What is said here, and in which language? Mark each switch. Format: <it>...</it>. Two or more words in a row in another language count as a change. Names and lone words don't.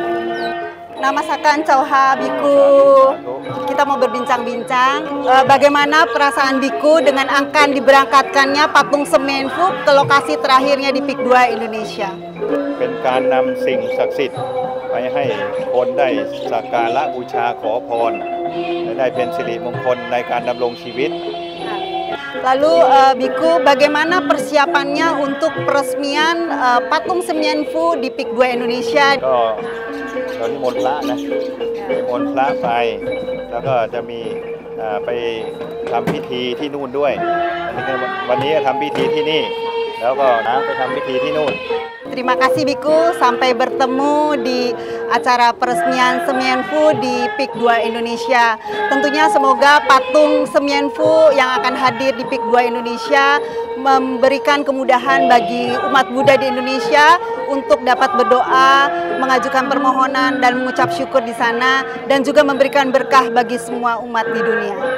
<id>Nama Sakan Chauha Biku. Kita mau berbincang-bincang bagaimana perasaan Biku dengan akan diberangkatkannya patung Semenfo ke lokasi terakhirnya di Peak 2 Indonesia.</id> <th>เป็นการนำสิ่งศักดิ์สิทธิ์ไปให้คนได้สักการะบูชาขอพรและได้เป็นสิริมงคลในการดำรงชีวิต</th> <id>Lalu Biku, bagaimana persiapannya untuk peresmian patung Semenfo di Peak 2 Indonesia?</id> <th>ก็ตอนนี้มนต์พระนะมนต์พระไปแล้วก็จะมีไปทำพิธีที่นู่นด้วยวันนี้ทำพิธีที่นี่แล้วก็ไปทำพิธีที่นู่น</th> <id>Terima kasih Biku, sampai bertemu di acara peresmian Semenfo di Peak 2 Indonesia. Tentunya semoga patung Semenfo yang akan hadir di Peak 2 Indonesia memberikan kemudahan bagi umat Buddha di Indonesia untuk dapat berdoa, mengajukan permohonan dan mengucap syukur di sana, dan juga memberikan berkah bagi semua umat di dunia.</id>